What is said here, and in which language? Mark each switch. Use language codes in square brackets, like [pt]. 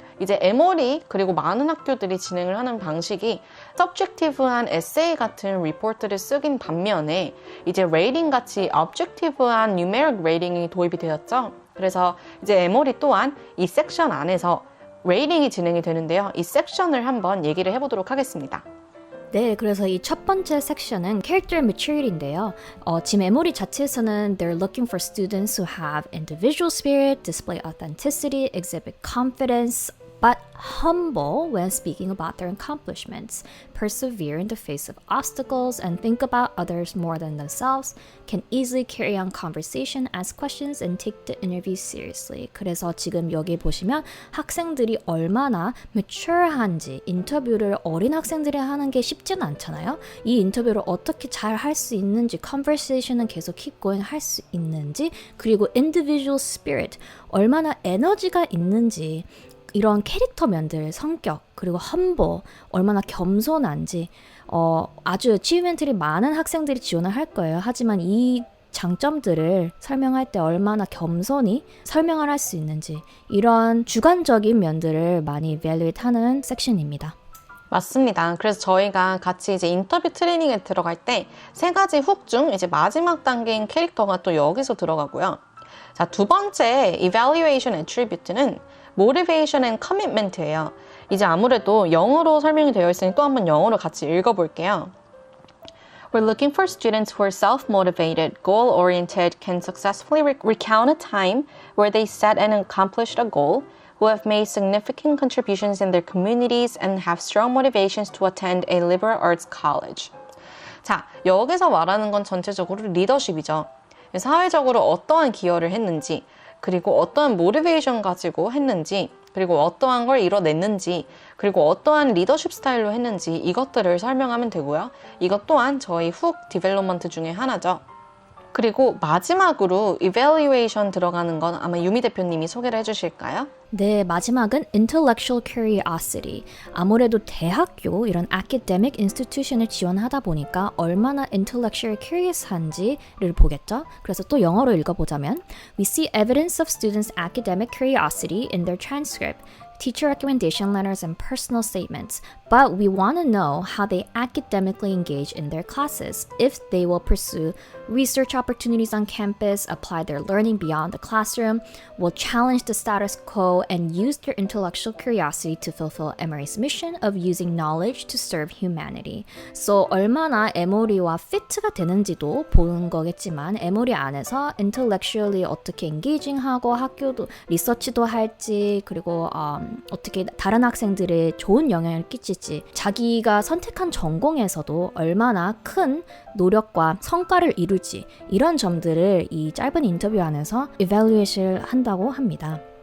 [ko] 이제 에모리 그리고 많은 학교들이 진행을 하는 방식이 서브젝티브한 에세이 같은 리포트를 쓰긴 반면에 이제 레이팅 같이 objective한 numeric 레이팅이 도입이 되었죠. 그래서 이제 에모리 또한 이 섹션 안에서 레이팅이 진행이 되는데요. 이 섹션을 한번 얘기를 해보도록 하겠습니다. 네, 그래서 이 첫 번째 섹션은 Character Maturity인데요. 지금 에모리 자체에서는 [en] They're looking for students who have individual spirit, display authenticity, exhibit confidence, but humble when speaking about their accomplishments, persevere in the face of obstacles, and think about others more than themselves, can easily carry on conversation, ask questions, and take the interview seriously. [ko] 그래서 지금 여기 보시면 학생들이 얼마나 mature한지, 인터뷰를 어린 학생들이 하는 게 쉽지는 않잖아요. 이 인터뷰를 어떻게 잘 할 수 있는지, conversation은 계속 [en] keep going [ko] 할 수 있는지, 그리고 individual spirit, 얼마나 에너지가 있는지, 이런 캐릭터 면들, 성격, 그리고 humble, 얼마나 겸손한지 아주 achievement이 많은 학생들이 지원을 할 거예요. 하지만 이 장점들을 설명할 때 얼마나 겸손히 설명을 할 수 있는지 이런 주관적인 면들을 많이 evaluate 하는 섹션입니다. 맞습니다. 그래서 저희가 같이 이제 인터뷰 트레이닝에 들어갈 때 세 가지 훅 중 이제 마지막 단계인 캐릭터가 또 여기서 들어가고요. 자, 두 번째 evaluation attribute는 [en] motivation and commitment [ko] 예요. 이제 아무래도 영어로 설명이 되어 있으니 또 한번 영어로 같이 읽어볼게요. [en] We're looking for students who are self-motivated, goal-oriented, can successfully recount a time where they set and accomplished a goal, who have made significant contributions in their communities and have strong motivations to attend a liberal arts college. [ko] 자, 여기서 말하는 건 전체적으로 리더십이죠. 사회적으로 어떠한 기여를 했는지, 그리고 어떠한 모티베이션 가지고 했는지, 그리고 어떠한 걸 이뤄냈는지, 그리고 어떠한 리더십 스타일로 했는지 이것들을 설명하면 되고요. 이것 또한 저희 훅 디벨롭먼트 중에 하나죠. 그리고 마지막으로 evaluation 들어가는 건 아마 유미 대표님이 소개를 해주실까요? 네, 마지막은 intellectual curiosity. 아무래도 대학교, 이런 academic institution을 지원하다 보니까 얼마나 intellectual curious한지를 보겠죠? 그래서 또 영어로 읽어보자면 [en] We see evidence of students' academic curiosity in their transcript, teacher recommendation letters, and personal statements, But we want to know how they academically engage in their classes, if they will pursue research opportunities on campus, apply their learning beyond the classroom, will challenge the status quo, and use their intellectual curiosity to fulfill Emory's mission of using knowledge to serve humanity. [ko] So 얼마나 에모리와 피트가 되는지도 보는 거겠지만 에모리 안에서 intellectually 어떻게 engaging하고 학교도 리서치도 할지 그리고 어떻게 다른 학생들의 좋은 영향을 끼칠지 자기가 선택한 전공에서도 얼마나 큰 노력과 성과를 이룰지 이런 점들을 이 짧은 인터뷰 안에서 evaluate을 한다고 합니다.